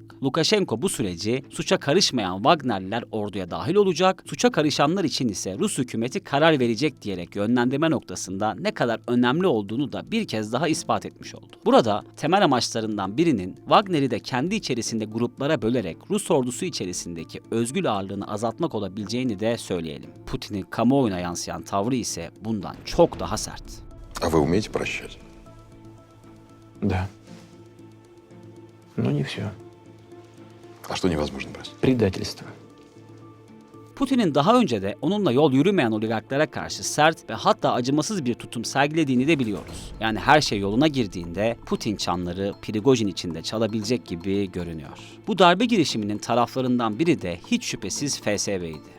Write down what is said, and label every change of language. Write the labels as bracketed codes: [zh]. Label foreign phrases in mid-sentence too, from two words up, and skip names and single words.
[tr] Lukashenko bu süreci suça karışmayan Wagnerliler orduya dahil olacak, suça karışanlar için ise Rus hükümeti karar verecek diyerek yönlendirme noktasında ne kadar önemli olduğunu da bir kez daha ispat etmiş oldu. Burada temel amaçlarından birinin Wagner'i de kendi içerisinde gruplara bölerek Rus ordusu içerisindeki özgül ağırlığını azaltmak olabileceğini de söyleyelim. Putin'in kamuoyuna yansıyan tavrı ise bundan çok daha sert. [ru] А вы умеете прощать? Да. Но не все. А что невозможно простить? Предательство. [tr] Putin'in daha önce de onunla yol yürümeyen oligarklara karşı sert ve hatta acımasız bir tutum sergilediğini de biliyoruz. Yani her şey yoluna girdiğinde Putin çanları Prigojin için de çalabilecek gibi görünüyor. Bu darbe girişiminin taraflarından biri de hiç şüphesiz FSB'ydi.